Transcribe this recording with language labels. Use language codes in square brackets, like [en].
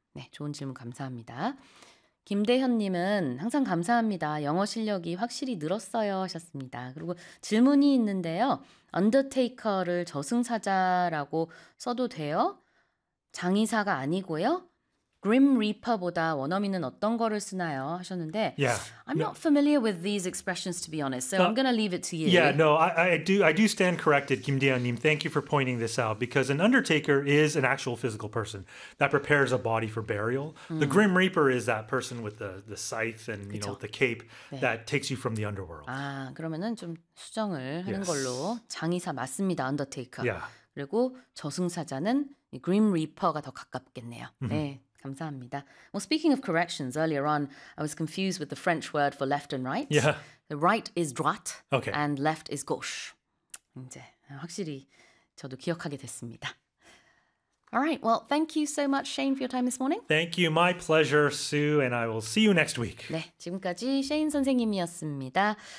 [ko] 네, 좋은 질문 감사합니다. 김대현님은 항상 감사합니다. 영어 실력이 확실히 늘었어요 하셨습니다. 그리고 질문이 있는데요. 언더테이커를 저승사자라고 써도 돼요? 장의사가 아니고요? 그림 리퍼보다 원어민은 어떤 거를 쓰나요? 하셨는데 [en] Yeah. I'm No. not familiar with these expressions to be honest. So I'm going to leave it to Yeah, no. I do stand corrected, Kim Dae-hyun-nim. Thank you for pointing this out because an undertaker is an actual physical person that prepares a body for burial. The Grim Reaper is that person with the scythe and, [ko] 그쵸. [en] the cape [ko] 네. [en] that takes you from the underworld. [ko] 그러면은 좀 수정을 하는 [en] Yes. [ko] 걸로 장의사 맞습니다. 언더테이커. [en] Yeah. [ko] 그리고 저승사자는 그림 리퍼가 더 가깝겠네요. 네. 감사합니다. [en] Well, speaking of corrections, earlier on, I was confused with the French word for left and right. Yeah. The right is droite Okay. and left is gauche. [ko] 이제 확실히 저도 기억하게 됐습니다. [en] All right. Well, thank you so much, Shane, for your time this morning. Thank you. My pleasure, Sue, and I will see you next week. [ko] 네, 지금까지 셰인 선생님이었습니다.